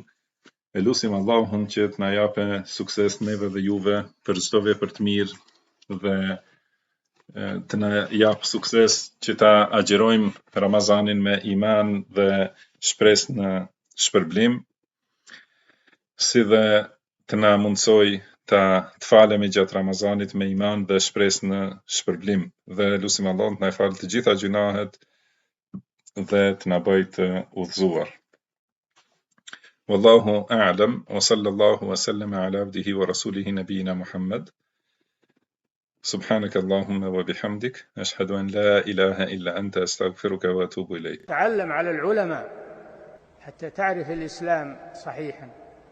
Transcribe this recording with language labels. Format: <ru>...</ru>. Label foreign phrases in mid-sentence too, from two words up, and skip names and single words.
<sq>E lutim Allahun që të na japë sukses neve dhe juve për çdo vepër të mirë dhe të na jap sukses që ta agjerojmë Ramazanin me iman dhe shpresë në shpërblim, si dhe të na mundsoj të falemi gjatë Ramazanit me iman dhe shpresë në shpërblim, dhe lutim Allahun të na falë të gjitha gjunahet dhe të na bëjë të udhëzuar.</sq> <ar>والله أعلم وصلى الله وسلم على عبده ورسوله نبينا محمد. سبحانك اللهم وبحمدك أشهد أن لا إله إلا أنت أستغفرك وأتوب إليك. تعلم على العلماء حتى تعرف الإسلام صحيحا.</ar>